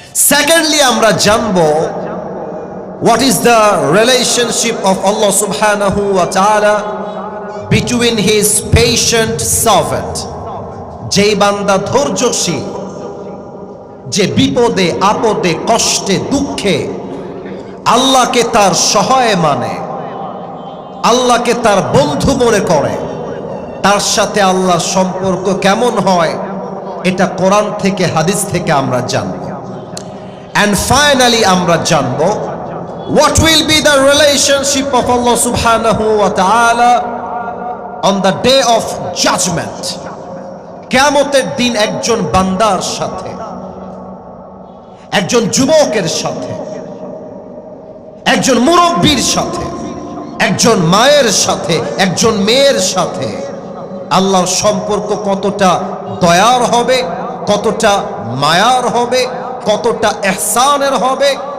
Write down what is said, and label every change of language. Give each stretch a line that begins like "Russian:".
English: secondly
Bangla: আমরা জানব
English: what is the relationship of Allah subhanahu wa ta'ala between his patient servant।
Bangla: যেই বান্দা ধৈর্যশীল, যে বিপদে আপদে কষ্টে দুঃখে আল্লাহকে তার সহায় মানে, আল্লাহকে তার বন্ধু মনে করে, তার সাথে আল্লাহর সম্পর্ক কেমন হয় এটা কোরআন থেকে হাদিস থেকে আমরা জানব।
English: and finally
Bangla: আমরা জানব
English: what will be the relationship of Allah subhanahu wa ta'ala on the day of judgment।
Bangla: কিয়ামতের দিন একজন বান্দার সাথে, একজন যুবকের সাথে, একজন মুরব্বীর সাথে, একজন মায়ের সাথে, একজন মেয়ের সাথে আল্লাহর সম্পর্ক কতটা দয়ার হবে, কতটা মায়ার হবে, কতটা ইহসানের হবে।